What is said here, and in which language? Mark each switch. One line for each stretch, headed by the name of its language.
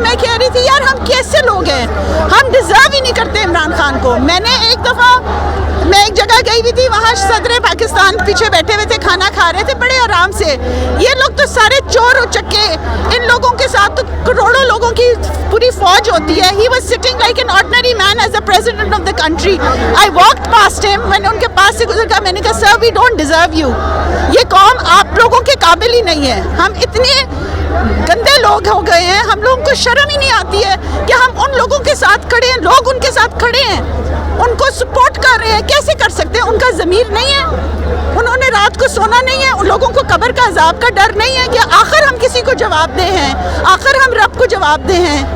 Urdu: میں کہہ رہی تھی یار ہم کیسے لوگ ہیں, ہم ڈیزرو ہی نہیں کرتے عمران خان کو. میں نے ایک دفعہ میں ایک جگہ گئی ہوئی تھی, وہاں صدر پاکستان پیچھے بیٹھے ہوئے تھے, کھانا کھا رہے تھے بڑے آرام سے. یہ لوگ تو سارے چور و چکے, ان لوگوں کے ساتھ تو کروڑوں لوگوں کی پوری فوج ہوتی ہے.
English: He was sitting like an ordinary man as the president of the country. I walked past him.
Urdu: میں نے ان کے پاس سے گزر کر میں نے کہا
English: sir we don't deserve you.
Urdu: یہ قوم آپ لوگوں کے قابل ہی نہیں ہے. ہم اتنے گندے لوگ ہو گئے ہیں, ہم لوگوں کو شرم ہی نہیں آتی ہے کہ ہم ان لوگوں کے ساتھ کھڑے ہیں. لوگ ان کے ساتھ کھڑے ہیں, ان کو سپورٹ کر رہے ہیں. کیسے کر سکتے ہیں؟ ان کا ضمیر نہیں ہے, انہوں نے رات کو سونا نہیں ہے, ان لوگوں کو قبر کا عذاب کا ڈر نہیں ہے کہ آخر ہم کسی کو جواب دہ ہیں, آخر ہم رب کو جواب دہ ہیں.